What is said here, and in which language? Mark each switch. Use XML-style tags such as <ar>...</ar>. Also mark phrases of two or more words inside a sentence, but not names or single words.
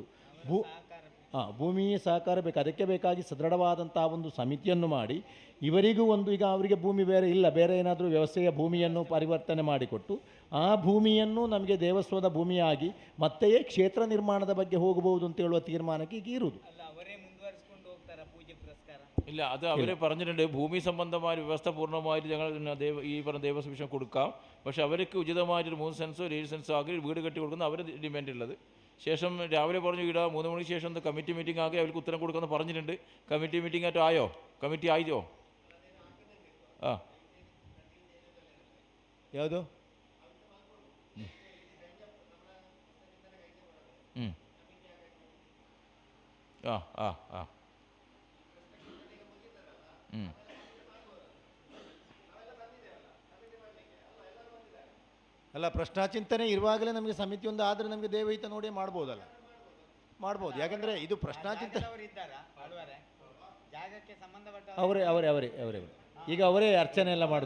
<kn>ಭೂಮಿಯ ಸಹಕಾರ ಬೇಕು. ಅದಕ್ಕೆ ಬೇಕಾಗಿ ಸದೃಢವಾದಂಥ ಒಂದು ಸಮಿತಿಯನ್ನು ಮಾಡಿ ಇವರಿಗೂ ಒಂದು, ಈಗ ಅವರಿಗೆ ಭೂಮಿ ಬೇರೆ ಇಲ್ಲ, ಬೇರೆ ಏನಾದರೂ ವ್ಯವಸ್ಥೆಯ ಭೂಮಿಯನ್ನು ಪರಿವರ್ತನೆ ಮಾಡಿಕೊಟ್ಟು ಆ ಭೂಮಿಯನ್ನು ನಮಗೆ ದೇವಸ್ವದ ಭೂಮಿಯಾಗಿ ಮತ್ತೆಯೇ ಕ್ಷೇತ್ರ ನಿರ್ಮಾಣದ ಬಗ್ಗೆ ಹೋಗಬಹುದು ಅಂತ ಹೇಳುವ ತೀರ್ಮಾನಕ್ಕೆ ಈಗ ಇರುವುದು.</kn> <ml>ഇല്ല, അത് അവർ പറഞ്ഞിട്ടുണ്ട് ഭൂമി സംബന്ധമായ വ്യവസ്ഥ പൂർണ്ണമായിട്ട് ഞങ്ങൾ ഈ പറഞ്ഞ ദേവസ്വം കൊടുക്കാം. പക്ഷേ അവർക്ക് ഉചിതമായിട്ടൊരു 3 സെൻസോ 7 സെൻസോ ആക്കി വീട് കെട്ടി കൊടുക്കുന്ന അവർ ഡിമാൻഡ് ഉള്ളത്. ശേഷം രാവിലെ പറഞ്ഞു ഇടാ 3 മണിക്ക് ശേഷം</ml> <en>committee meeting</en> <ml>ആക്കി അവർക്ക് ഉത്തരം കൊടുക്കുമെന്ന് പറഞ്ഞിട്ടുണ്ട്.</ml> <en>committee meeting</en> <ml>ആയിട്ട് ആയോ? കമ്മിറ്റി ആയോ? ആ</ml> <kn>ಯಾವುದು? ആ ആ ആ ಅಲ್ಲ, ಪ್ರಶ್ನಾಚಿಂತನೆ ಇರುವಾಗಲೇ ನಮಗೆ ಸಮಿತಿ ಒಂದು ಆದರೆ ನಮಗೆ ದೇವಹಿತ ನೋಡಿ ಮಾಡ್ಬೋದಲ್ಲ, ಮಾಡ್ಬೋದು. ಯಾಕಂದರೆ ಇದು ಪ್ರಶ್ನಾಚಿಂತನೆ ಅವರೇ ಅವರೇ ಅವರೇ ಅವರೇ ಈಗ ಅವರೇ ಅರ್ಚನೆ ಎಲ್ಲ ಮಾಡೋದು.</kn>